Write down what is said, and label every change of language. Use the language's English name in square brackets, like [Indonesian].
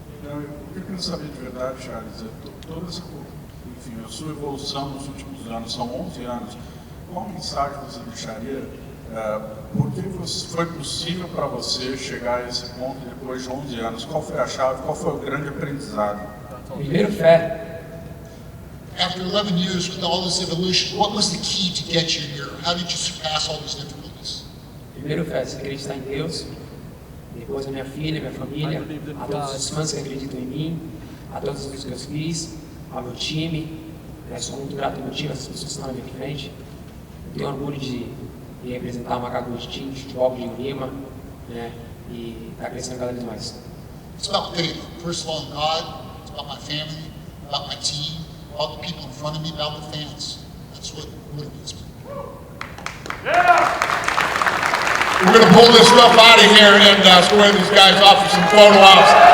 [Portuguese] O que eu quero saber de verdade, Charles, toda essa, enfim, a sua evolução nos últimos anos, são 11 anos, qual mensagem você deixaria? Por que foi possível para você chegar a esse ponto depois de 11 anos? Qual foi a chave? Qual foi o grande aprendizado? Primeiro, fé. [English] After 11 years with all this evolution, what was the key to get you here? How did you surpass all these difficulties? [Portuguese] Primeiro, fé, você acreditar em Deus. Depois, a minha filha, minha família, a todos os fãs que acreditam em mim, a todas as coisas que eu fiz, ao meu time. Sou muito grato ao meu time, essas pessoas que estão na minha frente. Eu tenho orgulho de representar o Macaco de time, de futebol de Lima, né? E está crescendo cada vez mais. [English] It's about faith. First of all, in God. It's about my family, about my team, about the people in front of me, about the fans. That's what motivates me. Yeah! We're going to pull this stuff out of here and square these guys off for some photo ops.